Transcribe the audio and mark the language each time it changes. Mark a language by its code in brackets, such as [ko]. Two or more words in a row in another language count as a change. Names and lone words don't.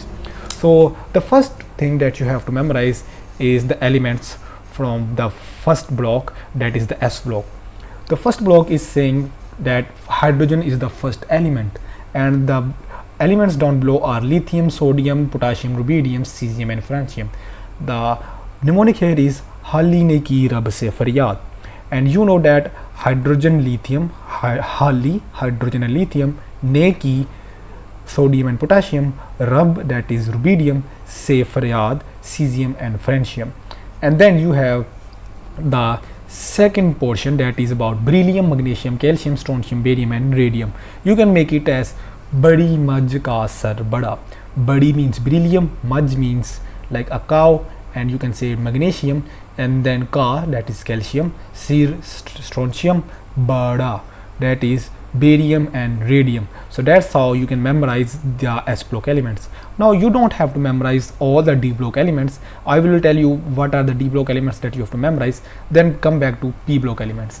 [en] So the first thing that you have to memorize is the elements from the first block, that is the S block. The first block is saying that hydrogen is the first element, and the elements down below are lithium, sodium, potassium, rubidium, cesium and francium. The mnemonic here is [hi] हाली ने की रब से फ़रियाद, [en] and you know that hydrogen, lithium, Hali, hydrogen and lithium, [hi] ने की, [en] sodium and potassium, rab, that is rubidium, [hi] से फ़रियाद, [en] cesium and francium. And then you have the second portion, that is about beryllium, magnesium, calcium, strontium, barium and radium. You can make it as [hi] बड़ी मज का सर बड़ा. [en] Badi means beryllium, Maj means like a cow, and you can say magnesium, and then Ka, that is calcium, Sir, strontium, Bada, that is barium and radium. So that's how you can memorize the S block elements. Now you don't have to memorize all the D block elements. I will tell you what are the D block elements that you have to memorize, then come back to P block elements.